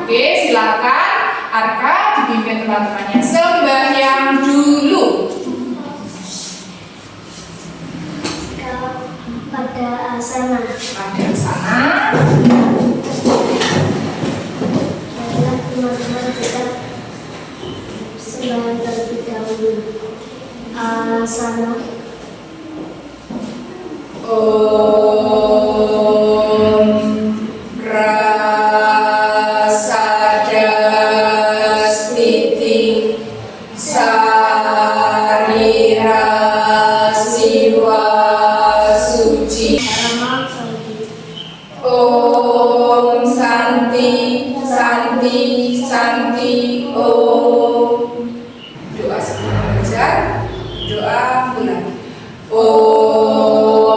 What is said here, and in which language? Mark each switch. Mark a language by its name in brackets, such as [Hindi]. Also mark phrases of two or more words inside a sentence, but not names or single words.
[Indonesian] Oke, silakan Arka dipimpin teman-temannya sembahyang dulu. Pada asana. Baiklah teman-teman, kita sembahyang terlebih dahulu. Asana. [Sanskrit] Om Prasadastiti Sarira Siwa Suci. Om Santi, Santi, Santi, Om. [Indonesian] Doa sebelum belajar, doa ulang. Om